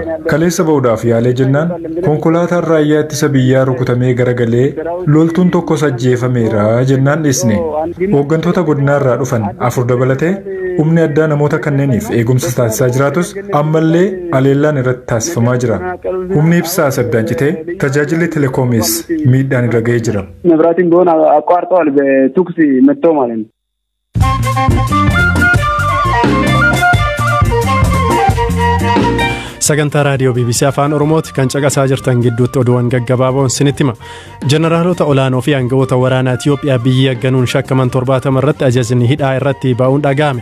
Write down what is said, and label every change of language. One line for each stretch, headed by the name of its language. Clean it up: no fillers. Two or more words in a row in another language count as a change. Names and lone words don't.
Oromo: Kaleessa ba'uudhaaf yaalee jennaan konkolaataan raayyaa ittisa biyyaa rukutamee garagalee loltuun tokkos ajjeefameera jennaan dhiisne. Hooggantoota godinaarraa dhufan 4 dabalatee humni addaa namoota kanneeniif eegumsa taasisaa jiraatus ammallee aleellaan irratti taasifamaa jira. Humni ibsaa saddaan citee tajaajilli telekoomis miidhaan irra ga'ee jira.
Amharic: መብራትን ቢሆን አቋርጠዋል በቱክስ መጥተው ማለት ነው።
Oromo: Sagantaa raadiyoo BBC Afaan Oromooti kan caqasaa jirtan gidduutti oduuwwan gaggabaaboon isinitti hima. Jeneraalota olaanoo fi aangawoota waraanaa Itiyoophiyaa biyya ganuun shakkaman 70 irratti ajajni hidhaa irratti ba'uun dhaga'ame.